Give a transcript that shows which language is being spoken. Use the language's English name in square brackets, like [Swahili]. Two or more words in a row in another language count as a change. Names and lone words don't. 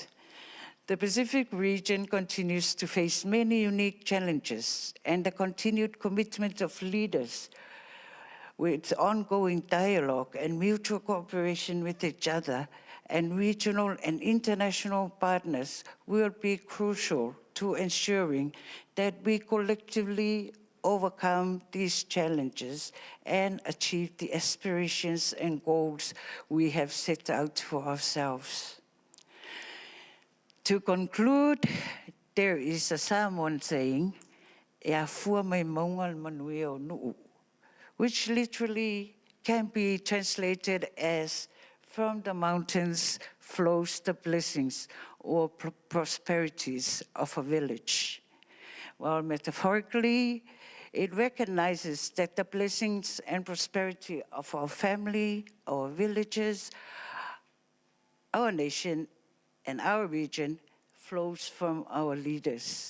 [English] The Pacific region continues to face many unique challenges, and the continued commitment of leaders with ongoing dialogue and mutual cooperation with each other and regional and international partners will be crucial to ensuring that we collectively overcome these challenges and achieve the aspirations and goals we have set out for ourselves. To conclude, there is a Samoan saying, [Samoan] "E afua mai maunga manui o nuu," [English] which literally can be translated as, "From the mountains flows the blessings or prosperities of a village." While metaphorically, It recognizes that the blessings and prosperity of our family, our villages, our nation, and our region flows from our leaders.